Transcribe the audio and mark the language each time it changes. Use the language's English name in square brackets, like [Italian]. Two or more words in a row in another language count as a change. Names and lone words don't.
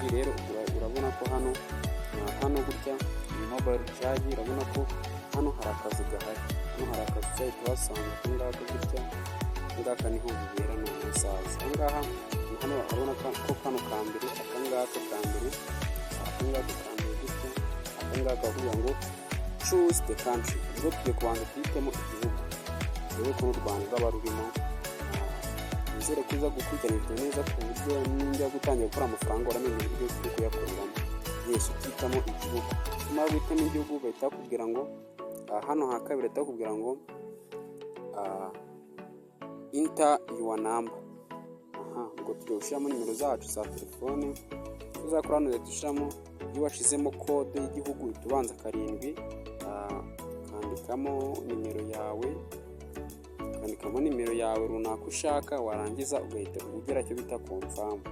[Kinyarwanda] Rero urabona ko hano gutya iyi [English] mobile recharge, [Kinyarwanda] urabona ko hano hari akazi gahari. Hano hari akazi uzahita uhasanga kungaka gutya. Ngaka niho bibera none saza. Ahangaha hano urabona ko kano kambere akangaka kambere gutya. Akangaka kugira ngo [English] choose the country. [Kinyarwanda] Ubwo tugiye kubanza twitemo igihugu. Rero ko u Rwanda rwaba rurimo. Nizere ko uza gukurikiranira neza ku buryo ninjya gutangira gukora amafaranga uramenye uburyo turi kuyakoreramo. Yes, ukitamo igihugu. Umara guhitamo igihugu bahita bakubwira ngo hano hakabiri bahita bakubwira ngo [English] enter your number. [Kinyarwanda] Ubwo tugiye gushyiramo nimero zacu za telefone. Tuzakora hano uzahita ushyiramo, iyo washizemo kode y'igihugu uhita ubanza 7, ukandikamo nimero yawe runaka ushaka, warangiza ugahita ugera cyo bita confirm.